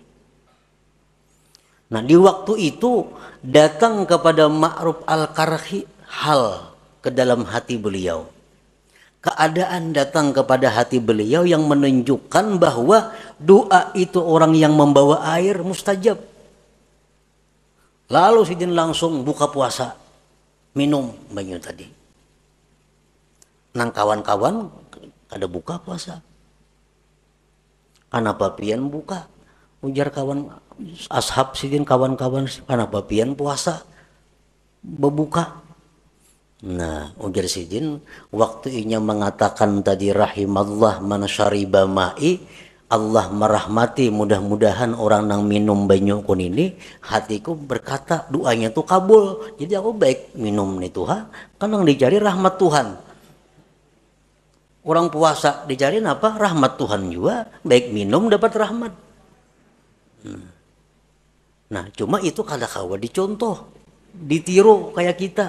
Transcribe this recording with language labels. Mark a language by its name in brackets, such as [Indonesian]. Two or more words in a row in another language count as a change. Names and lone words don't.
[Indonesian] Nah, di waktu itu datang kepada Ma'ruf al-Karhi hal ke dalam hati beliau. Keadaan datang kepada hati beliau yang menunjukkan bahwa doa itu orang yang membawa air mustajab. [Banjar] Lalu sidin langsung buka puasa, minum banyu tadi. Nang kawan-kawan ada buka puasa. Kenapa pian buka? Ujar kawan ashab sidin kawan-kawan, kenapa pian puasa berbuka? Nah, ujar sidin, waktu inya mengatakan tadi [Arabic] رحم الله من شرب مائي, [Banjar] Allah merahmati mudah-mudahan orang nang minum banyu kun ini, hatiku berkata doanya tuh kabul. [Indonesian] Jadi aku baik minum nih Tuhan, kan yang dicari rahmat Tuhan. Orang puasa dicari apa? [Banjar] Rahmat Tuhan juga, baik minum dapat rahmat. Nah, cuma itu kada kawa dicontoh, ditiru kayak kita.